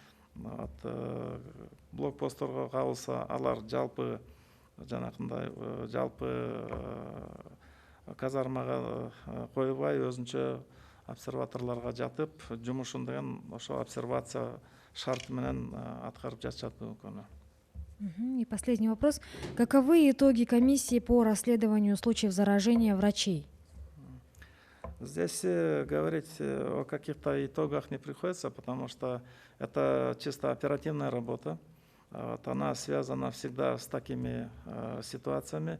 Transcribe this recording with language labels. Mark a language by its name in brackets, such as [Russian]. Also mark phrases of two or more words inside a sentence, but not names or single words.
[Kyrgyz] Блокпостторго кабылса, алар жалпы жанакындай жалпы казармага койбой өзүнчө обсерваторлорго жатып, жумушун деген ошо обсервация шарты менен аткарып жатышат бүгүнкү күнү. [Russian] И последний вопрос. Каковы итоги комиссии по расследованию случаев заражения врачей? Здесь говорить о каких-то итогах не приходится, потому что это чисто оперативная работа. Она связана всегда с такими ситуациями.